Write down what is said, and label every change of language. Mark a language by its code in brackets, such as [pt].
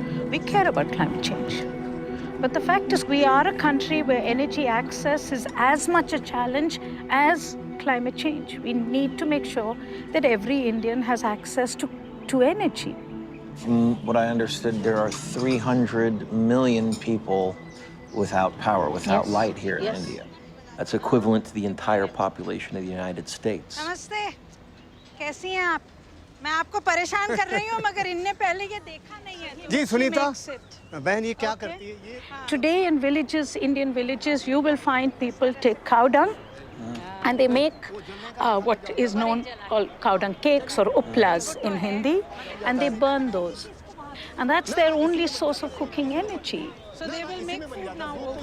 [en] We care about climate change. But the fact is, we are a country where energy access is as much a challenge as climate change. We need to make sure that every Indian has access to energy. From what I understood, there are 300 million people without power, without light here in India. That's equivalent to the entire population of the United States. [hi] Namaste. कैसी हैं आप? मैं आपको परेशान कर रही हूँ मगर इनने पहले ये देखा नहीं है. जी सुनीता, बहन ये क्या करती है ये? [en] Today in villages, Indian villages, you will find people take cow dung and they make what is known called cow dung cakes or uplas in Hindi, and they burn those. And that's their only source of cooking energy. So they will make food now.